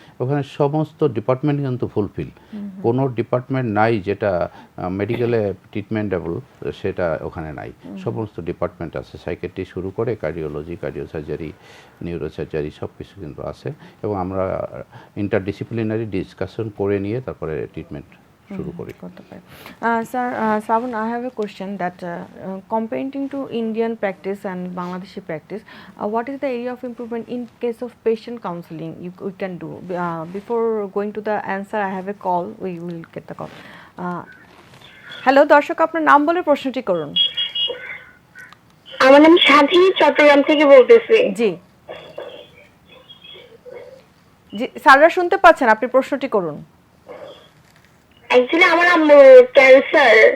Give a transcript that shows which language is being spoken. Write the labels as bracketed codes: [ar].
[bn] ওখানে সমস্ত ডিপার্টমেন্ট কিন্তু ফুলফিল, কোনো ডিপার্টমেন্ট নাই যেটা মেডিকেলে ট্রিটমেন্টেবল সেটা ওখানে নাই। সমস্ত ডিপার্টমেন্ট আছে, সাইকিয়াট্রি শুরু করে cardiology, cardio surgery, neuro surgery, সব কিছু কিন্তু আছে, এবং আমরা ইন্টারডিসিপ্লিনারি ডিসকাশন করে নিয়ে তারপরে ট্রিটমেন্ট শুরু করি। [en] Sir, Shravan, I have a question that comparing to Indian practice and Bangladeshi practice, what is the area of improvement in case of patient counseling we can do? Before going to the answer, I have a call. We will get the call. [bn] Hello দর্শক, আপনার নাম বলে প্রশ্নটি করুন। আমার নাম সাথী, চট্টগ্রাম থেকে বলতেছি। জি জি স্যাররা শুনতে পাচ্ছেন, আপনি প্রশ্নটি করুন। অ্যাকচুয়ালি আমার ক্যান্সার,